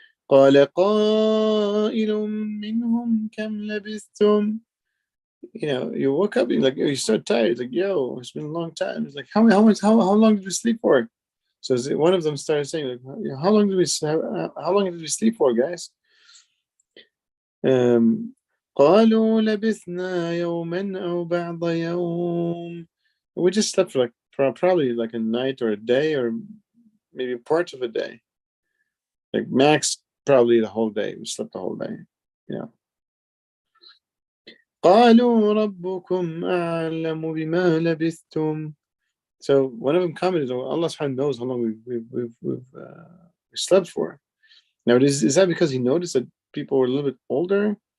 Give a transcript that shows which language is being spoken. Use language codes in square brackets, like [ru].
[ar] قال قائل منهم كم لبثتم. [en] You woke up, you start tired, yo, it's been a long time. It's like, how long did we sleep for? So one of them started saying, how long did we sleep for, guys? [ar] قالوا لبثنا يوما أو بعض يوم. [en] We just slept for probably a night or a day, or maybe parts of a day. Max, probably the whole day. We slept the whole day. Yeah. [ar] قالوا ربكم أعلم بما لبثتم. [en] So one of them commented, Allah subhanahu knows how long we've slept for. Now, is that because he noticed that people were a little bit older?